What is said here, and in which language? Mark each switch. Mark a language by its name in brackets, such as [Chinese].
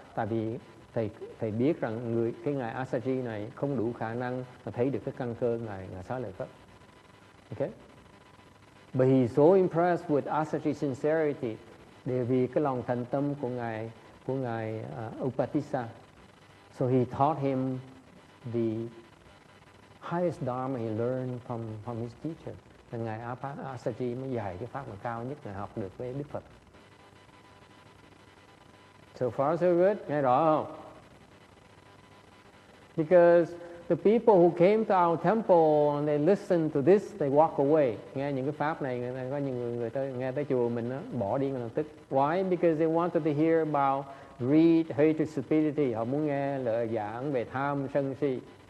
[Vietnamese] Tại vì thầy biết rằng cái ngài Asaji này không đủ khả năng mà thấy được cái căn cơ ngài Xá Lợi Phất. [English] Okay? But he's so impressed with Asaji's sincerity. [Vietnamese] Để vì cái lòng thành tâm của ngài Upatissa. [English] So he taught him the highest dharma he learned from his teacher. [Vietnamese] Và ngài Asaji mới dạy cái pháp mà cao nhất ngài học được với Đức Phật. [English] So far so good, [Vietnamese] nghe rõ không? [English] Because the people who came to our temple and they listened to this, they walk away. [Vietnamese] Nghe những cái pháp này, có những người tới nghe tới chùa mình đó, bỏ đi ngay lập tức. [English] Why? Because they wanted to hear about greed, hatred, stupidity. [Vietnamese] Họ muốn nghe lời giảng về tham, sân si.